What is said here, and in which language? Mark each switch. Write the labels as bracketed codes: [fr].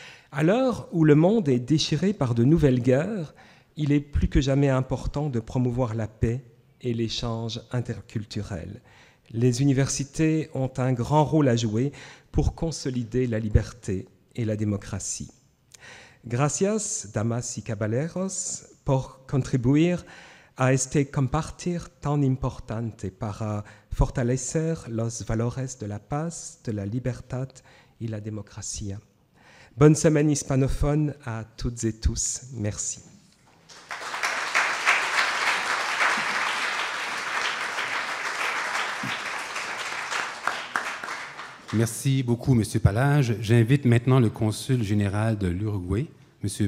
[fr] À l'heure où le monde est déchiré par de nouvelles guerres, il est plus que jamais important de promouvoir la paix et l'échange interculturel. Les universités ont un grand rôle à jouer pour consolider la liberté et la démocratie. [es] Gracias, damas y caballeros, por contribuir a este compartir tan importante para fortalecer los valores de la paz, de la libertad y la democracia. [fr] Bonne semaine hispanophone à toutes et tous. Merci. Merci beaucoup, M. Palage. J'invite maintenant le consul général de l'Uruguay, M.